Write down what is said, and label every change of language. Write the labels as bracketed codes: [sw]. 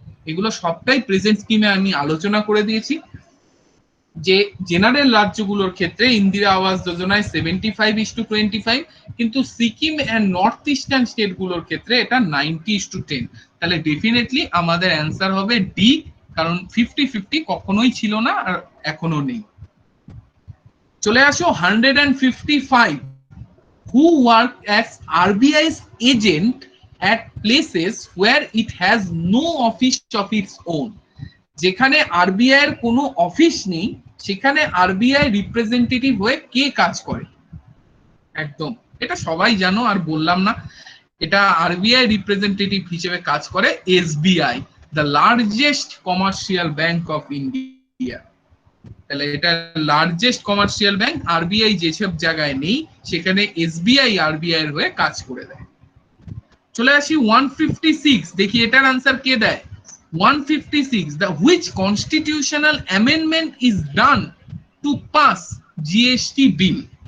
[bn] এগুলো সবটাই প্রেজেন্ট স্কিমে আমি আলোচনা করে দিয়েছি। যে জেনারেল রাজ্যগুলোর ক্ষেত্রে ইন্দিরা আবাস যোজনায় 75:25, কিন্তু Sikkim and north eastern state গুলোর ক্ষেত্রে এটা 90:10। তাহলে ডেফিনেটলি আমাদের অ্যান্সার হবে ডি, কারণ 50-50 কখনোই ছিল না আর এখনো নেই। চলে আসো [en] 155, who work as RBI's agent at places where it has no office of its own। [bn] যেখানে আরবিআই এর কোনো অফিস নেই সেখানে আরবিআই রিপ্রেজেন্টেটিভ হয়ে কে কাজ করে? একদম, এটা সবাই জানো আর বললাম না। এটা আরবিআই রিপ্রেজেন্টেটিভ হিসেবে কাজ করে SBI, [en] The largest commercial bank of India. [bn] তাহলে এটা লার্জেস্ট কমার্শিয়াল ব্যাংক, আরবিআই যেসব জায়গায় নেই সেখানে এসবিআই আরবিআই এর হয়ে কাজ করে দেয়। চলে আসি 156, দেখি এটার আনসার কে দেয়। [en] 156, the which constitutional amendment is done to pass GST bill?